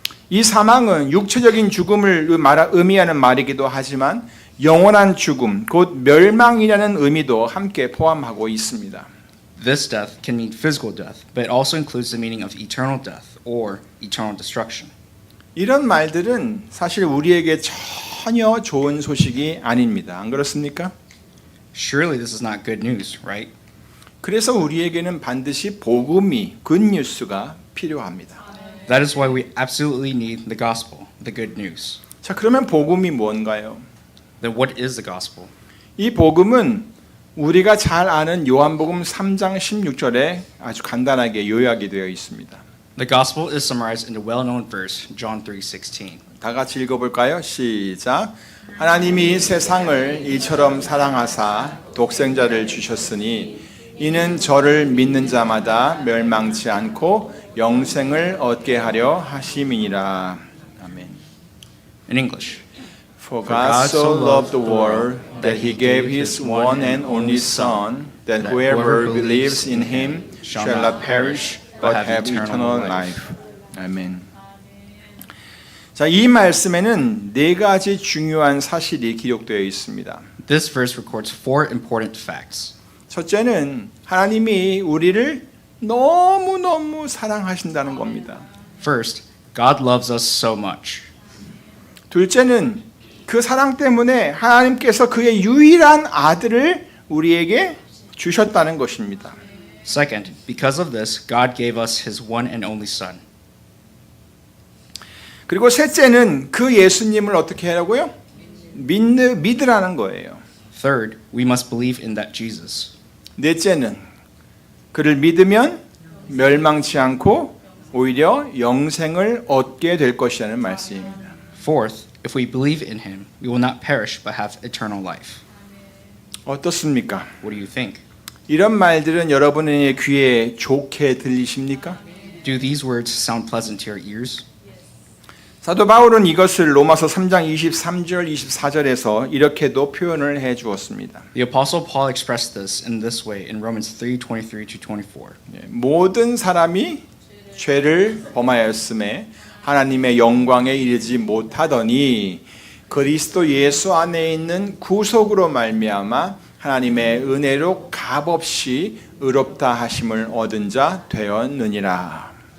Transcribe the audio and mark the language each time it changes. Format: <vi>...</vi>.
<ko>이 사망은 육체적인 죽음을 의미하는 말이기도 하지만 영원한 죽음, 곧 멸망이라는 의미도 함께 포함하고 있습니다.</ko> <en>This death can mean physical death, but it also includes the meaning of eternal death or eternal destruction.</en> <ko>이런 말들은 사실 우리에게 전혀 좋은 소식이 아닙니다. 안 그렇습니까?</ko> <en>Surely this is not good news, right?</en> <ko>그래서 우리에게는 반드시 복음이 굿뉴스가 필요합니다.</ko> <en>That is why we absolutely need the gospel, the good news.</en> <ko>자, 그러면 복음이 뭔가요?</ko> <en>Then what is the gospel?</en> <ko>이 복음은 우리가 잘 아는 요한복음 3장 16절에 아주 간단하게 요약이 되어 있습니다.</ko> <en>The gospel is summarized in the well-known verse, John 3:16.</en> <ko>다 같이 읽어볼까요? 시작. 하나님이 세상을 이처럼 사랑하사 독생자를 주셨으니 이는 저를 믿는 자마다 멸망치 않고 영생을 얻게 하려 하심이니라. 아멘.</ko> <en>In English, For God so loved the world that he gave his one and only Son, that whoever believes in him shall not perish but have eternal life.</en> <ko>아멘. 자, 이 말씀에는 네 가지 중요한 사실이 기록되어 있습니다.</ko> <en>this verse records four important facts.</en> <ko>첫째는 하나님이 우리를 너무너무 사랑하신다는 겁니다.</ko> <en>First, God loves us so much.</en> <ko>둘째는 그 사랑 때문에 하나님께서 그의 유일한 아들을 우리에게 주셨다는 것입니다.</ko> <en>Second, because of this, God gave us his one and only Son.</en> <ko>그리고 셋째는 그 예수님을 어떻게 하라고요? 믿으라는 거예요.</ko> <en>Third, we must believe in that Jesus.</en> <ko>넷째는 그를 믿으면 멸망치 않고 오히려 영생을 얻게 될 것이라는 말씀입니다.</ko> <en>Fourth, if we believe in him, we will not perish but have eternal life.</en> <ko>어떻습니까?</ko> <en>What do you think?</en> <ko>이런 말들은 여러분의 귀에 좋게 들리십니까?</ko> <en>Do these words sound pleasant to your ears?</en> <ko>사도 바울은 이것을 로마서 3장 23절 24절에서 이렇게도 표현을 해 주었습니다.</ko> <en>The apostle Paul expressed this in this way in Romans 3:23 to 24.</en> <ko>모든 사람이 죄를 범하였음에 하나님의 영광에 이르지 못하더니 그리스도 예수 안에 있는 구속으로 말미암아 하나님의 은혜로 값없이 의롭다 하심을 얻은 자 되었느니라.</ko>